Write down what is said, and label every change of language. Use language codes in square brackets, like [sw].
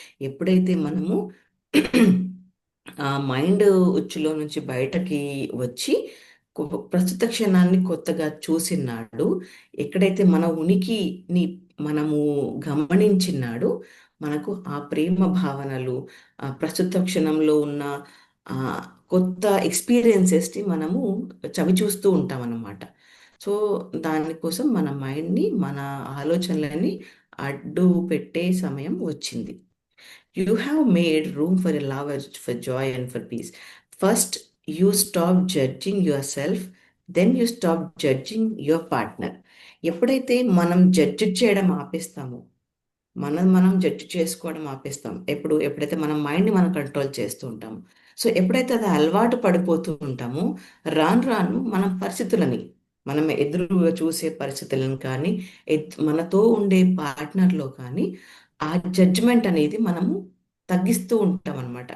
[te] ఎప్పుడైతే మనము ఆ మైండ్ ఉచ్చులో నుంచి బయటకి వచ్చి ప్రస్తుత క్షణాన్ని కొత్తగా చూసినాడు, ఎక్కడైతే మన ఉనికిని మనము గమనించినాడు, మనకు ఆ ప్రేమ భావనలు, ఆ ప్రస్తుత క్షణంలో ఉన్న ఆ కొత్త ఎక్స్పీరియన్సెస్ని మనము చవి చూస్తూ ఉంటాం అన్నమాట. సో దానికోసం మన మైండ్ని మన ఆలోచనలని అడ్డు పెట్టే సమయం వచ్చింది. [en] You have made room for a love, for joy, and for peace. First, you stop judging yourself, then you stop judging your partner. [te] ఎప్పుడైతే మనం జడ్జి చేయడం ఆపేస్తామో, మనం జడ్జి చేసుకోవడం ఆపేస్తాం, ఎప్పుడైతే మనం మైండ్ని మనం కంట్రోల్ చేస్తూ ఉంటాము, సో ఎప్పుడైతే అది అలవాటు పడిపోతూ ఉంటామో రాను రాను మనం ఎదురుగా చూసే పరిస్థితులను కానీ, మనతో ఉండే పార్ట్నర్లో కానీ ఆ జడ్జిమెంట్ అనేది మనము తగ్గిస్తూ ఉంటాం అనమాట.